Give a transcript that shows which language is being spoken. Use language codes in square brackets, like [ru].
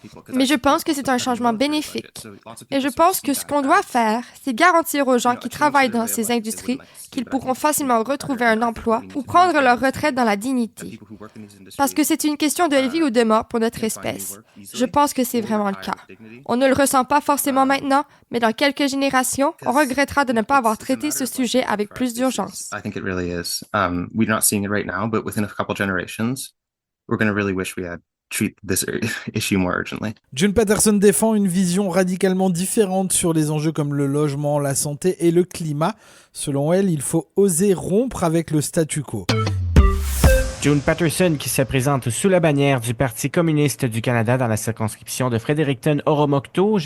[fr] Mais je pense que c'est un changement bénéfique. Et je pense que ce qu'on doit faire, c'est garantir aux gens qui travaillent dans ces industries qu'ils pourront facilement retrouver un emploi ou prendre leur retraite dans la dignité. Parce que c'est une question de vie ou de mort pour notre espèce. Je pense que c'est vraiment le cas. On ne le ressent pas forcément maintenant, mais dans quelques générations, on regrettera de ne pas avoir traité ce sujet avec plus d'urgence. [en] I think it really is. We're not seeing it right now, but within a couple generations, we're going to really wish we had treat this issue more urgently. [fr] June Patterson défend une vision radicalement différente sur les enjeux comme le logement, la santé et le climat. Selon elle, il faut oser rompre avec le statu quo. June Patterson qui se présente sous la bannière du Parti communiste du Canada dans la circonscription de Fredericton-Oromocto.